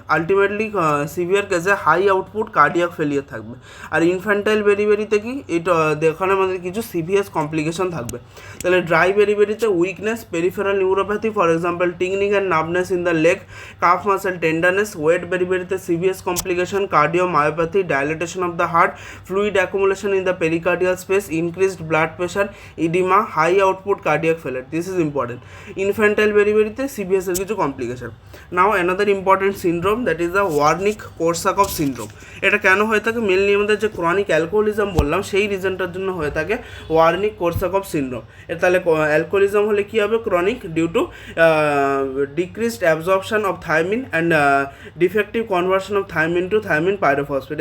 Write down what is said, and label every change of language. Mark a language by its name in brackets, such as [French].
[Bangla] Ultimately severe কেসে high output cardiac failure থাকবে। আর infantile বেরিতে কি এটা এখানে আমাদের কিছু সিভিয়াস কমপ্লিকেশন থাকবে। তাহলে dry বেরিতে weakness, peripheral neuropathy, [English] for example টিংনিং and নার্ভনেস in the leg, [Bangla] calf muscle tenderness. [English] Wait বেরিতে সিভিয়াস complication, cardio myopathy, dilatation of the heart, fluid accumulation in the pericardial space, increased blood pressure, edema, high output cardiac failure. This is important. [Bangla] Infantile beriberiতে CVS এর কিছু complication. [English] Now another important syndrome, that is the Wernicke Korsakoff syndrome. [Bangla] এটা কেন হয়ে থাকে? Mainly আমাদের যে chronic alcoholism বললাম সেই রিজনটার জন্য হয়ে থাকে ওয়ার্নিক-কোরসাকফ সিনড্রোম। তাহলে অ্যালকোহলিজম হলে কী হবে? Chronic, [English] Due to decreased absorption of thiamine and defective conversion of thiamine to thiamine pyrophosphate.